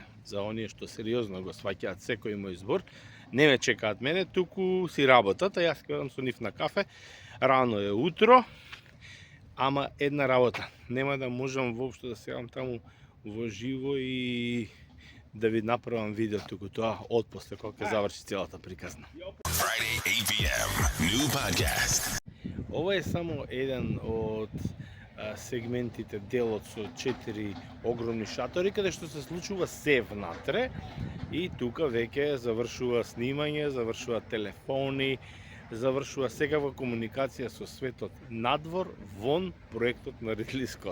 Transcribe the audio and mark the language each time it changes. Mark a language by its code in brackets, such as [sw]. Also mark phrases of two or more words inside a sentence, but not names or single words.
[mk] За оние што сериозно го сваќаат секој мој збор, не ме чекаат мене, туку си работат, а јас ќе одам со нив на кафе. Рано е утро, ама една работа. Нема да можам воопшто да се јавам таму во живо и да ви направам видео туку тоа отпосле кога ќе заврши целата приказна. [en] Friday 8 p.m. New podcast. [mk] Ова е само еден од сегментите, делот со 4 огромни шатори, каде што се случува се внатре и тука веќе завршува снимање, завршува телефони, завршува секаква комуникација со светот надвор, вон проектот на Ридли Скот.